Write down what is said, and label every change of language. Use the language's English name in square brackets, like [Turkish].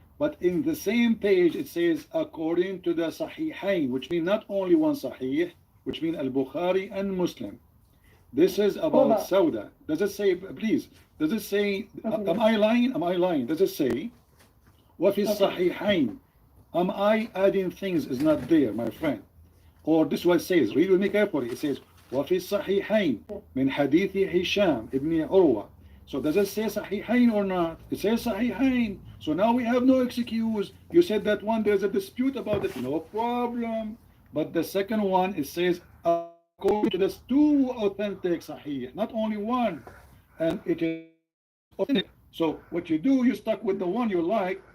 [English] But in the same page, it says according to the Sahihain, which means not only one Sahih, which means Al-Bukhari and Muslim. This is about Sauda. Does it say, please, does it say, am I lying? Am I lying? Does it say, [Arabic] وَفِي الصَّحِيحَيْن? [English] Am I adding things is not there, my friend? Or this is what it says, read with me carefully. It says, [Arabic] وَفِي الصَّحِيحَيْن مِنْ حَدِيثِ هِشَام ibn Urwa. [English] So does it say Sahihain or not? It says Sahihain. So now we have no excuse. You said that one, there's a dispute about it. No problem. But the second one, it says according to this two authentic Sahih, not only one. And it is authentic. So what you do, you stuck with the one you like.